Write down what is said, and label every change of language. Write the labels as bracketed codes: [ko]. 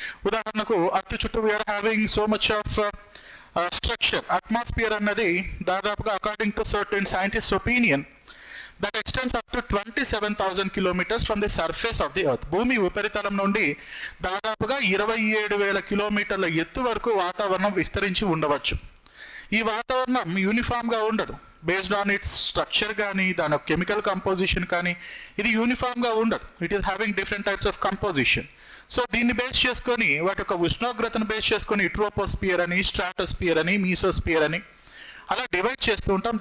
[te] ఉదాహరణకు అర్త్ చుట్టూ [en] We are having so much of structure. Atmosphere [te] అన్నది దాదాపుగా [en] According to certain scientist opinion that extends up to 27,000 kilometers from the surface of the earth. [te] భూమి ఉపరితలం నుండి దాదాపుగా 27,000 కిలోమీటర్ల ఎత్తు వరకు వాతావరణం విస్తరించి ఉండవచ్చు. ఈ వాతావరణం యూనిఫామ్గా ఉండదు. బేస్డ్ ఆన్ ఇట్స్ స్ట్రక్చర్ కానీ, దాని కెమికల్ కంపోజిషన్ కానీ, ఇది యూనిఫామ్గా ఉండదు. [en] It is having different types of composition. [te] So దీన్ని బేస్ చేసుకొని, వాటి యొక్క ఉష్ణోగ్రతను బేస్ చేసుకొని ట్రోపోస్పియర్ అని, స్ట్రాటోస్పియర్ అని, మీసోస్పియర్ అని అలా డివైడ్ చేస్తూ ఉంటాం.